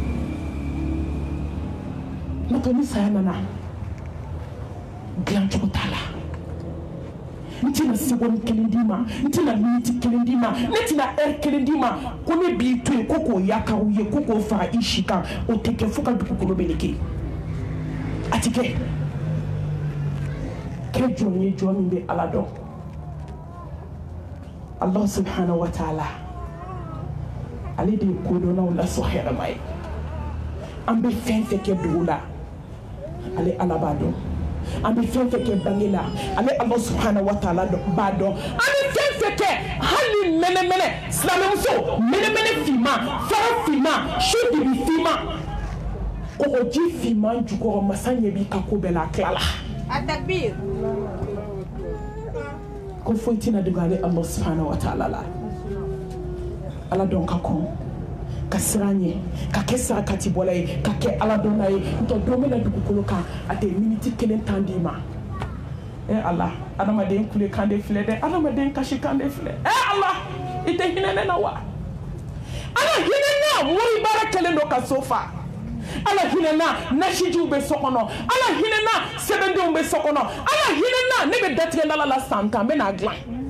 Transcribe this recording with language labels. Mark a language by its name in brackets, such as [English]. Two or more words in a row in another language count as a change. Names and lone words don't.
[Bambara] n'o ni saya nana dilancogo t'a la n tɛna seconde kelen d'i ma n tɛna miniti kelen d'i ma ne tɛna heure kelen d'i ma ko ne b'i to yen ko k'o yakaru ye ko k'o fara i si kan o tɛ kɛ fo ka dugukolo meleke a ti kɛ kɛ jɔn ye jɔn min bɛ ala dɔn [Arabic] الله سبحانه وتعالى [Bambara] ale de ye kodɔnnaw lasɔn hɛrɛma ye an bɛ fɛn fɛn kɛ dugu la ale ala b'a dɔn an bɛ fɛn fɛn kɛ bange la ale [Arabic] الله سبحانه وتعالى [Bambara] b'a dɔn an bɛ fɛn fɛn kɛ hali mɛnɛmɛnɛ silamɛmuso mɛnɛmɛnɛ finman fara finman su dibi finman kɔgɔji finman jukɔrɔ masa ɲɛ b'i ka ko bɛɛ la a tilala Atakbir. ko foyi tɛna dogo ale [Arabic] الله سبحانه وتعالى [Bambara] la ala dɔn ka kɔn ka siran ɲɛ ka kɛ sarakati bɔla ye ka kɛ ala dɔnna ye n'o don bɛna dugukolo kan a tɛ miniti kelen tan d'i ma ala adamaden kulekan de filɛ dɛ adamaden kasikan de filɛ ala i tɛ hinɛ ne na wa ala hinɛ na mori baara kɛlen don ka so fa ala hinɛ na nasijiw bɛ so kɔnɔ ala hinɛ na sɛbɛndenw bɛ so kɔnɔ ala hinɛ na ne bɛ datigɛdala la san tan n bɛ n'a dilan